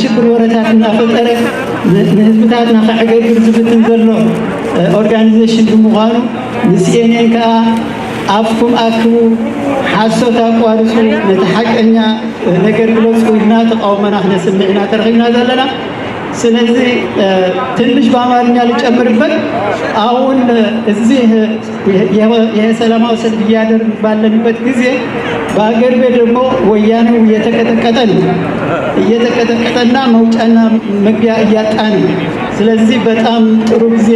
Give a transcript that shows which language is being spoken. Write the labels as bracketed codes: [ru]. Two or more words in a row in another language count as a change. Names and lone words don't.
[ti] ሽብር ወረታት እናፈጠረ ንህዝብታትና ከዕገግር ዝፍትን ዘሎ ኦርጋኒዜሽን ብምዃኑ ንሲኤንኤን ከዓ ኣፍኩም ኣክቡ ሓሶት ኣቋርፁ ነቲ ሓቀኛ ነገር ግለፁ ኢልና ተቃውመና ክነስምዕ ኢና ተረኺብና ዘለና [am] ስለዚህ ትንሽ በአማርኛ ልጨምርበት አሁን እዚህ የሰላማዊ ሰልፍ እያደረግን ባለንበት ጊዜ በአገር ቤት ደግሞ ወያኔው እየተቀጠቀጠና መውጫና መግቢያ እያጣ ነው። ስለዚህ በጣም ጥሩ ጊዜ